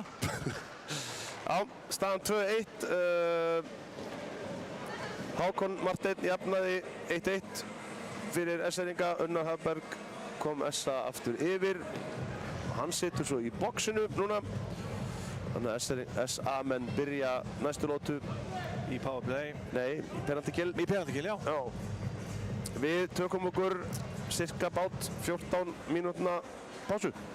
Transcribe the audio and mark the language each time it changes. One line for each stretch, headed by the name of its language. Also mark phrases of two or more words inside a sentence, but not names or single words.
Icelandic: Já, staðan 2-1. Hákon Marteinn jafnaði 1-1 fyrir S-eringa. Unnar Hafberg kom SA aftur yfir. Hann situr svo í boxinu núna. Þannig að SA-menn byrja næstu lótu Í powerplay. Nei, í penalty-kill. Í penalty-kill, já. Já. Við tökum okkur cirka bát 14 mínútna pásu.